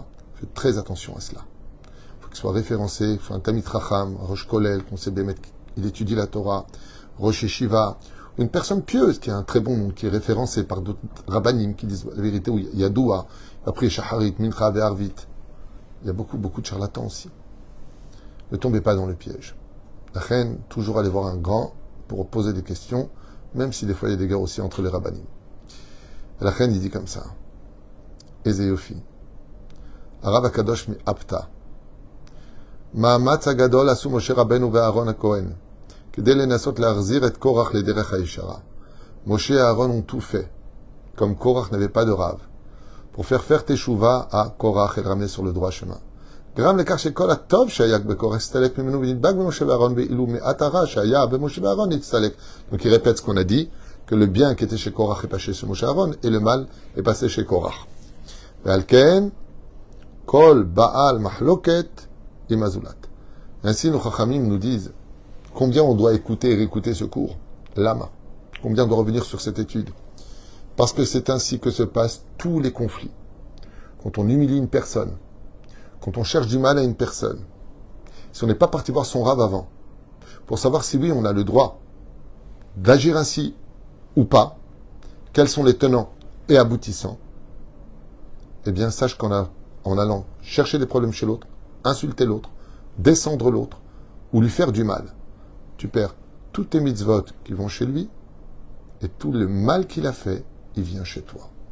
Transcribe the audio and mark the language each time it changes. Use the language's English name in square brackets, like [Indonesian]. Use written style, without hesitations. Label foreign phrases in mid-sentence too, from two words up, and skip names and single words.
[French] Faites très attention à cela. Il faut qu'il soit référencé, il faut un [Hebrew] תלמיד חכם ראש כולל, [French] qu'on sait bien il étudie la Torah, [Hebrew] ראש ישיבה, [French] une personne pieuse qui a un très bon nom, qui est référencé par d'autres rabbanim qui disent la vérité, où il y a Doua, après Shaharit, Mincha et Arvit. Il y a beaucoup de charlatans aussi. Ne tombez pas dans le piège. La reine, toujours aller voir un grand pour poser des questions, même si des fois il y a des guerres aussi entre les rabbanim. La reine, il dit comme ça. [Hebrew] Ezeyofi. הרב הקדוש מאפטא. מאמץ הגדול עשו משה רבינו ואהרן הכהן. כדי לנסות להחזיר את קורח לדרך הישרה. [French] Moshe et Aaron ont tout fait, comme Korach n'avait pas de rave, pour faire teshuva à Korach et le ramener sur le droit chemin. [Hebrew] גרם לכך שכל הטוב שהיה בקורח הסתלק ממנו ונדבק במשה ואהרון, ואילו מעט הרע שהיה במשה ואהרון הצטלק. [French] Donc il répète ce qu'on a dit, que le bien qui était chez Korach est passé chez Moshe et Aaron, et le mal est passé chez Korach. [Hebrew] ועל כן, כל בעל מחלוקת עם הזולת. [French] Ainsi nos chachamim nous disent combien on doit écouter et réécouter ce cours. [Hebrew] Lama. [French] Combien doit revenir sur cette étude? Parce que c'est ainsi que se passent tous les conflits. Quand on humilie une personne, quand on cherche du mal à une personne, si on n'est pas parti voir son rave avant, pour savoir si oui, on a le droit d'agir ainsi ou pas, quels sont les tenants et aboutissants, eh bien, sache qu'en allant chercher des problèmes chez l'autre, insulter l'autre, descendre l'autre, ou lui faire du mal, tu perds tous tes mitzvot qui vont chez lui, et tout le mal qu'il a fait, il vient chez toi.